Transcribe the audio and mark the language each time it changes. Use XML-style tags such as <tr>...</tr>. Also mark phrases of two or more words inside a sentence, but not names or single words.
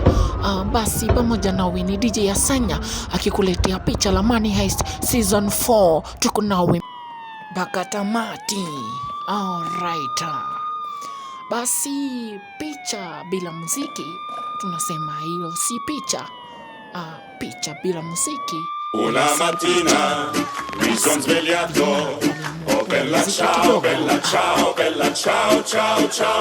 <sw>Basi pamoja na Winnie DJ Yasanya akikuletea picha la Money Heist Season 4, tuko nawe mpaka tamati. Alright, basi picha bila muziki tunasema hilo si picha. Picha bila muziki.</sw> <it>Una mattina mi son svegliato, oh bella ciao, bella ciao, bella ciao, ciao, ciao.</it>